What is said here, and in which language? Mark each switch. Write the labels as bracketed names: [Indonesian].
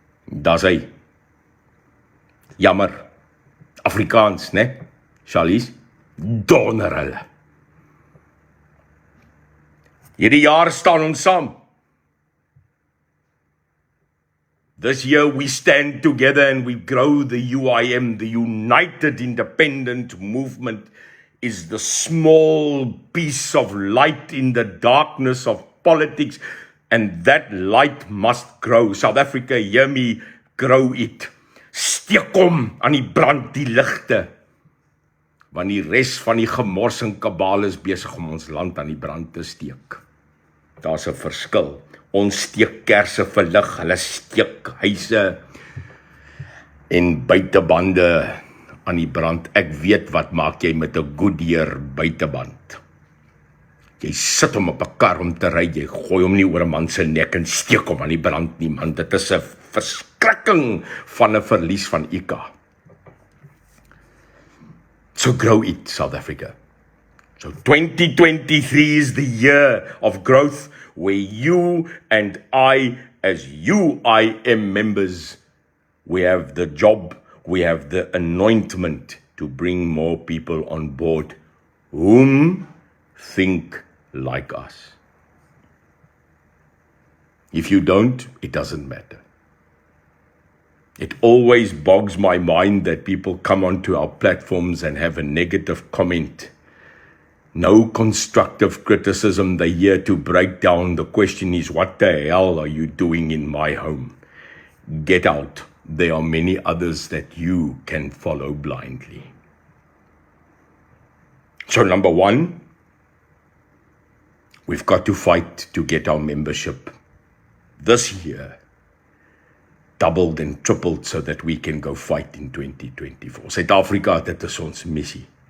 [Afrikaans] Dis hy. Jammer. Afrikaans, né? Charlies, donder hulle. Hierdie jaar staan ons saam. [English] This year we stand together and we grow the UIM, the United Independent Movement is the small piece of light in the darkness of politics, and that light must grow. South Africa, hear me, grow it. [Afrikaans] Steek hom aan die brand die ligte, want die res van die gemors en kabale is besig om ons land aan die brand te steek. Daar's 'n verskil. Ons steek kersse vir lig, hulle steek huise en buitebande aan die brand. Ek weet wat maak jy met 'n Goodyear buiteband. Jy sit hom op 'n kar om te ry, jy gooi hom nie oor 'n man se nek en steek hom aan die brand nie, man. Dit is 'n verskrikking van 'n verlies van IK. [English] So grow it, South Africa. So 2023 is the year of growth where you and I, as UIM members, we have the job, we have the anointment to bring more people on board whom think like us. If you don't, it doesn't matter. It always bogs my mind that people come onto our platforms and have a negative comment. No constructive criticism. They're here to break down. The question is, what the hell are you doing in my home? Get out. There are many others that you can follow blindly. So number one, we've got to fight to get our membership this year doubled and tripled so that we can go fight in 2024. [Afrikaans] Suid-Afrika, dit is ons missie.